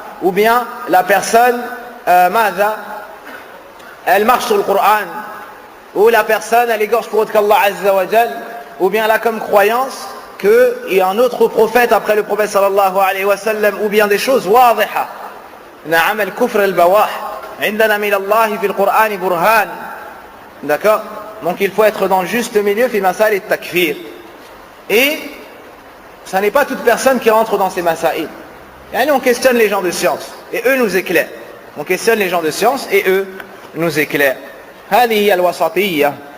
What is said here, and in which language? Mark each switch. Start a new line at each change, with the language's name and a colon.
French: Ou bien la personne, madha, elle marche sur le Coran. Ou la personne, elle égorge pour autre qu'Allah Azza wa Jalla. Ou bien elle a comme croyance qu'il y a un autre prophète après le prophète sallallahu alayhi wa sallam, ou bien des choses wadiha.
Arabic: Na'am al-kufr al-bawah, عندنا من الله في القرآن برهان.
French: D'accord? Donc il faut être dans le juste milieu
Arabic: في مسائل التكفير.
French: Et ça n'est pas toute personne qui rentre dans ces masaïl. Et on questionne les gens de science et eux nous éclairent. On questionne les gens de science et eux nous éclairent.
Arabic: هذه الوسطية.